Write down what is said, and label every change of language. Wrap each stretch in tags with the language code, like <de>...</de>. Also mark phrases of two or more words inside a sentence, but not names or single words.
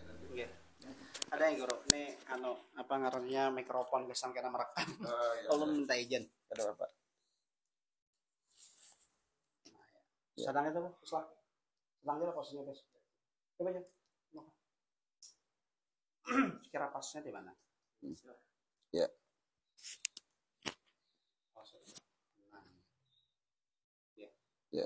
<jv>Nggih.</jv> <bjn>Ada yang guru, ini apa ngarannya mikrofon gesang kena merekam. Iya, Ulun minta izin.</bjn> <id>Ada Bapak. Ya. Sedang itu, Pak. Sedang aja posisinya, Bos. Coba aja. Kira pasnya di mana? Ya. Ya.</id>